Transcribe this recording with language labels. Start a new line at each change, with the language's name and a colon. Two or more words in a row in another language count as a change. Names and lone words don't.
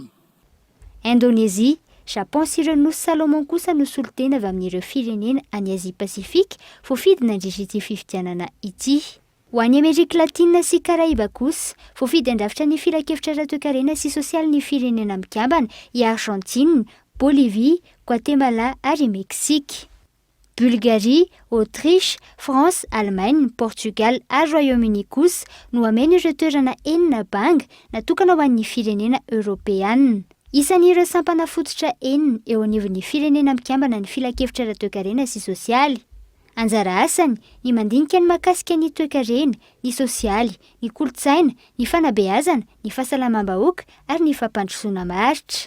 Malagasy: Indonésia, Japon sy ireo nosy Salomon kosa no solotena avy amin'ireo firenena any Asie Pasifika voafidy nandritra ity fifidianana ity. Ho an'ny Amerika Latina sy Karaiba kosa voafidy andrafitra ny filakevitra ara-toe-karena sy sosialin'ny firenena mikambana i Argentine, Bolivie, Guatemala ary Mexique. Bulgarie, Autriche, France, Allemagne, Portugal ary Royaume-Uni kosa no amena ireo toerana 9 banga natokana ho an'ny firenena Europeanina. Isan'ireo sampana fototra 9 eo anivon'ny firenena mikambana ny filakevitra ara-toe-karena sy sosialy. Anjara asany ny mandinika ny makasika ny toe-karena, ny sosialy, ny kolotsaina, ny fanabeazana, ny fahasalamam-bahoaka ary ny fampandrosoana maritra.